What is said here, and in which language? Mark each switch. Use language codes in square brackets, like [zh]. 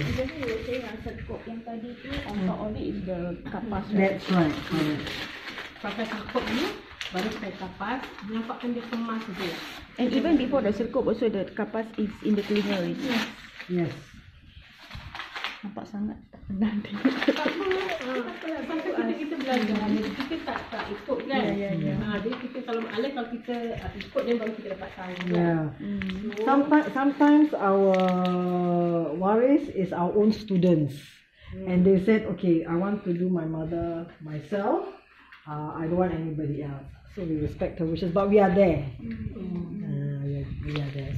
[en] Jadi you were saying serkup yang tadi tu on top of it is the kapas. That's right. Correct. [ms] pakai serkup ni, baru pakai kapas, nampakkan dia kemas je. [en] And even before the serkup also the kapas is in the telinga already. Yes. [ms] Nampak sangat tak pernah tengok. Tak apa lah, sampai kita belajar, kita tak ikut kan. Jadi kita kalau kita ikut dia baru kita dapat tahu. [en] Yeah. Sometimes our waris is our own students. And they said, okay, I want to do my mother myself. I don't want anybody else. So we respect her wishes, but we are there. We are there.